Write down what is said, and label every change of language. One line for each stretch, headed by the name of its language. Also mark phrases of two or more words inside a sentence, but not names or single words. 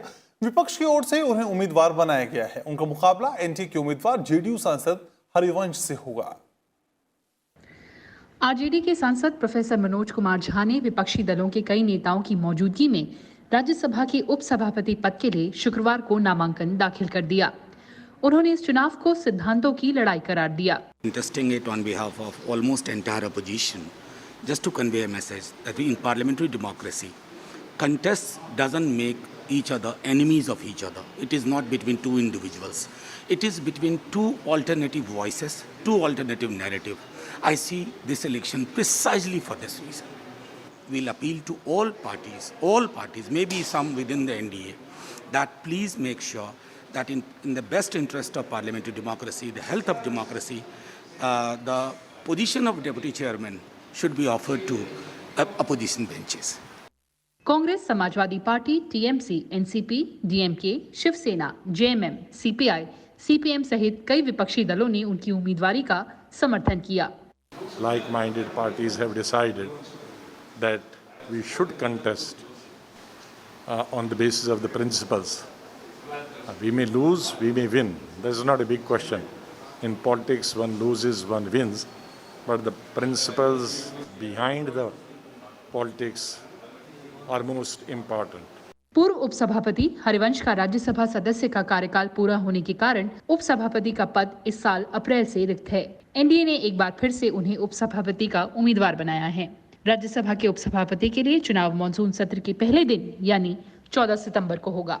Hindi: विपक्ष की ओर से उन्हें उम्मीदवार बनाया गया है। उनका मुकाबला एनडीए के उम्मीदवार जेडीयू सांसद हरिवंश से होगा। आरजेडी के सांसद प्रोफेसर मनोज कुमार झा ने विपक्षी दलों के कई नेताओं की मौजूदगी में राज्यसभा के उपसभापति पद के लिए शुक्रवार को नामांकन दाखिल कर दिया। उन्होंने इस चुनाव को सिद्धांतों की लड़ाई करार दिया।
English: Contesting it on behalf of almost entire opposition, just to convey a message that in parliamentary democracy, contests doesn't make each other enemies of each other. It is not between two individuals. It is between two alternative voices, two alternative narratives. I see this election precisely for this reason. We'll appeal to all parties, maybe some within the NDA, that please make sure that in the best interest of parliamentary democracy, the health of democracy, the position of deputy chairman should be offered to opposition benches.
Hindi: कांग्रेस, समाजवादी पार्टी, टीएमसी, एनसीपी, डीएमके, शिवसेना, जेएमएम, सीपीआई, सीपीएम सहित कई विपक्षी दलों ने उनकी उम्मीदवारी का समर्थन किया।
English: Like-minded parties have decided that we should contest on the basis of the principles. We may lose, we may win. This is not a big question. In politics, one loses, one wins. But the principles behind the politics are most important.
Hindi: पूर्व उपसभापति हरिवंश का राज्यसभा सदस्य का कार्यकाल पूरा होने के कारण उपसभापति का पद इस साल अप्रैल से रिक्त है। एनडीए ने एक बार फिर से उन्हें उपसभापति का उम्मीदवार बनाया है। राज्यसभा के उपसभापति के लिए चुनाव मानसून सत्र के पहले दिन यानी 14 सितंबर को होगा।